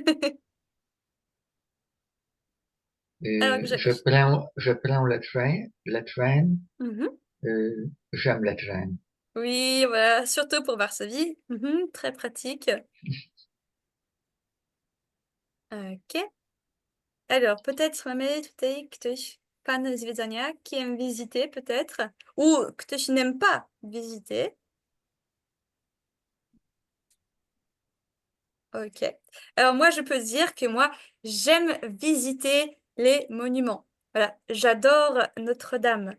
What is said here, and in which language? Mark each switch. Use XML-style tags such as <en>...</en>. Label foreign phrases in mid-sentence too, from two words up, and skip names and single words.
<fr>Alors que j'agoge. Je prends le train, Mhm. j'aime le train. Oui, voilà, surtout pour Varsovie. Mhm, très pratique. OK. Alors, peut-être</fr> <pl>mamy tutaj ktoś, pan zwiedzania,</pl> <fr>qui aime visiter peut-être, ou ktoś n'aime pas visiter. OK. Alors moi, je peux dire que moi, j'aime visiter les monuments. Voilà, j'adore Notre-Dame.</fr>